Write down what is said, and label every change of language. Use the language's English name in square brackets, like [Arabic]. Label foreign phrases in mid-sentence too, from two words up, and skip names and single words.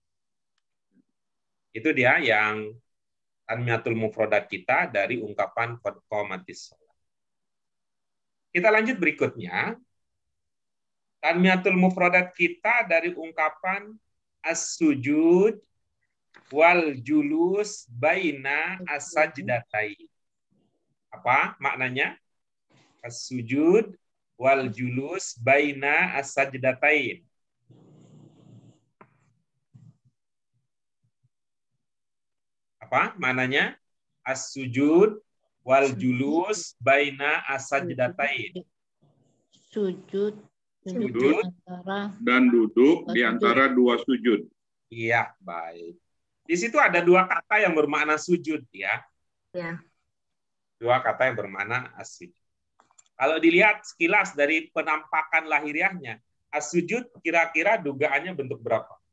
[Indonesian] Itu dia yang [Arabic] تنمية المفردات [Indonesian] kita dari ungkapan [Arabic] قد قامت الصلاة. [Indonesian] Kita lanjut berikutnya. [Arabic] تنمية المفردات [Indonesian] kita dari ungkapan [Arabic] السجود والجلوس بين السجدتين. [Indonesian] Apa maknanya? [Arabic] السجود والجلوس بين السجدتين. [Indonesian] Apa maknanya? [Arabic] السجود والجلوس بين السجدتين. [Indonesian] Sujud dan duduk di antara dua sujud. Iya, baik. Di situ ada dua kata yang bermakna sujud ya. Ya. Dua kata yang bermakna as-sujud. Kalau dilihat sekilas dari penampakan lahiriahnya, [Arabic] as-sujud kira-kira [Indonesian] dugaannya bentuk berapa?